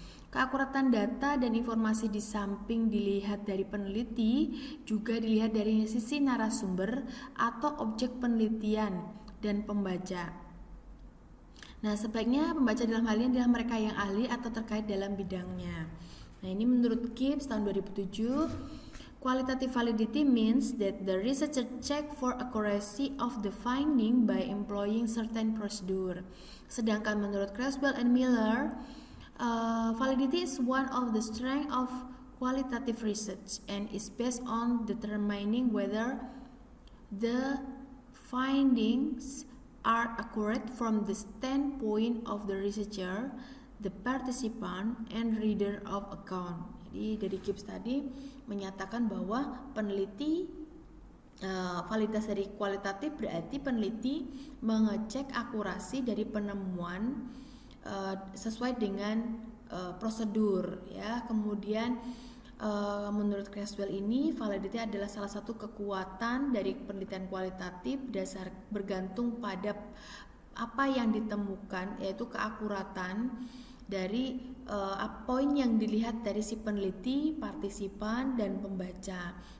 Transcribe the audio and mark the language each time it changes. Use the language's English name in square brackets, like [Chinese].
[Indonesian] Keakuratan data dan informasi di samping dilihat dari peneliti, juga dilihat dari sisi narasumber atau objek penelitian dan pembaca. Nah, sebaiknya pembaca dalam hal ini adalah mereka yang ahli atau terkait dalam bidangnya. Nah, ini menurut Gibbs tahun 2007. [English] Qualitative validity means that the researcher check for accuracy of the finding by employing certain procedure. [Indonesian] Sedangkan menurut [English] Creswell and Miller, validity is one of the strength of qualitative research and is based on determining whether the findings are accurate from the standpoint of the researcher, the participant, and reader of account. [Indonesian] Jadi dari Gibbs tadi menyatakan bahwa peneliti validitas dari kualitatif berarti peneliti mengecek akurasi dari penemuan sesuai dengan prosedur ya. Kemudian menurut Creswell ini validity adalah salah satu kekuatan dari penelitian kualitatif dasar bergantung pada apa yang ditemukan, yaitu keakuratan dari poin yang dilihat dari si peneliti, partisipan, dan pembaca.